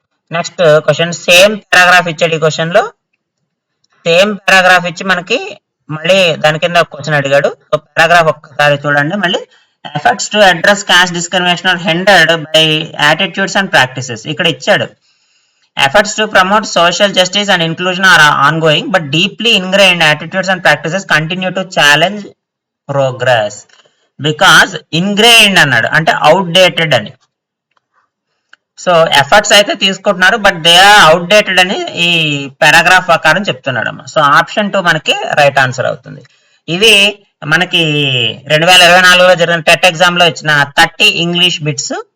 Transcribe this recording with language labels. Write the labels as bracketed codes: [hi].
[te] Next question, same paragraph ఇచ్చాడు. ఈ question లో సేమ్ పారాగ్రాఫ్ ఇచ్చి మనకి మళ్ళీ దాని కింద క్వశ్చన్ అడిగాడు. [en] so paragraph [te] ఒక్కసారి చూడండి మళ్ళీ. [en] Efforts to address caste discrimination are hindered by attitudes and practices. [te] ఇక్కడ ఇచ్చాడు [en] Efforts to promote social justice and inclusion are ongoing, but deeply ingrained attitudes and practices continue to challenge progress. [te] Because ingrained అన్నాడు అంటే outdated అని. So efforts అయితే తీసుకుంటున్నారు, [en] but they are outdated [te] అని ఈ paragraph ప్రకారం చెప్తున్నాడు అమ్మా. సో ఆప్షన్ 2 మనకి రైట్ ఆన్సర్ అవుతుంది. ఇవి మనకి 2024లో జరిగిన టెట్ ఎగ్జామ్ లో ఇచ్చిన 30 ఇంగ్లీష్ బిట్స్.